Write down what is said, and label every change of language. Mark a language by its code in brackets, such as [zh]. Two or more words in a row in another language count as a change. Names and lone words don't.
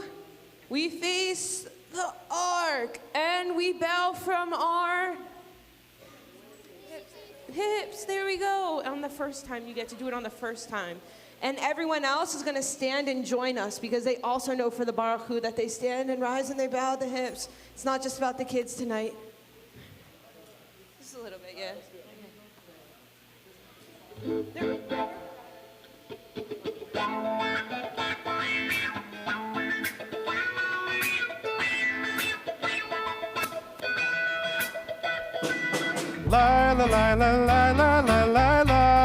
[en] We face the ark, and we bow from our hips. There we go. On the first time, you get to do it on the first time. And everyone else is going to stand and join us because they also know for the Baruch Hu that they stand and rise and they bow the hips. It's not just about the kids tonight. Just a little bit, yeah. There. Lie, lie, lie, lie, lie, lie, lie, lie, lie.